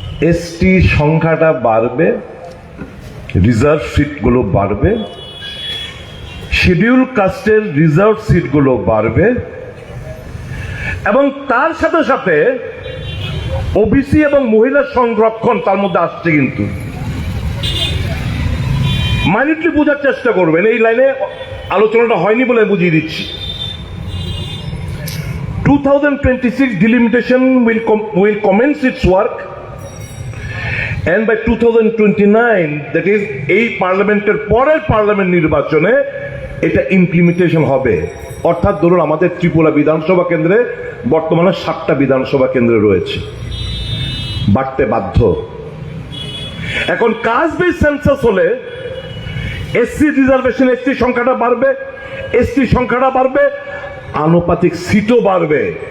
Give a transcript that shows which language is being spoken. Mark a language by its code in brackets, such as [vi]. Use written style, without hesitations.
[bn] ST সংখ্যাটা বাড়বে, reserve সিটগুলো বাড়বে, শিডিউল কাস্টের রিজার্ভ সিটগুলো বাড়বে এবং তার সাথে সাথে ওবিসি এবং মহিলা সংরক্ষণ তার মধ্যে আসছে। কিন্তু মাইনিটলি বোঝার চেষ্টা করবেন, এই লাইনে আলোচনাটা হয়নি বলে বুঝিয়ে দিচ্ছি। [en] 2026 delimitation will commence its work and by 2029, that is [bn] এই পার্লামেন্টের পরের পার্লামেন্ট নির্বাচনে এটা ইমপ্লিমেন্টেশন হবে। অর্থাৎ ধরুন আমাদের ত্রিপুরা বিধানসভা কেন্দ্রে বর্তমানে 7টা বিধানসভা কেন্দ্র রয়েছে, বাড়তে বাধ্য। এখন কাস্ট বেস সেন্সাস হলে এসসি রিজার্ভেশন, এসটি সংখ্যাটা বাড়বে, এসটি সংখ্যাটা বাড়বে, আনুপাতিক সিটও বাড়বে।